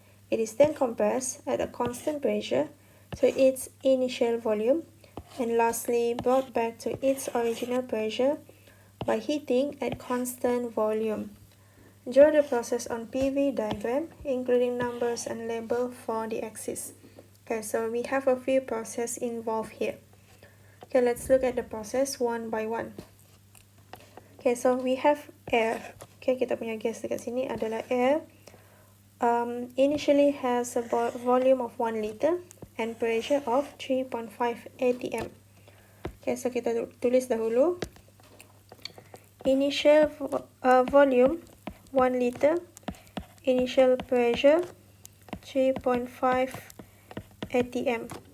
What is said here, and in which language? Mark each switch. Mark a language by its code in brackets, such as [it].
[en] It is then compressed at a constant pressure to its initial volume and lastly brought back to its original pressure by heating at constant volume. Draw the process on PV diagram, including numbers and label for the axis. Okay, so we have a few processes involved here. Okay, let's look at the process one by one. Okay, so we have air. [ms] Okay, kita punya gas dekat sini adalah air. [en] Initially has a volume of 1 liter and pressure of 3.5 atm. Okay, so [ms] kita tulis dahulu. [en] Initial volume 1 liter, initial pressure 3.5 atm.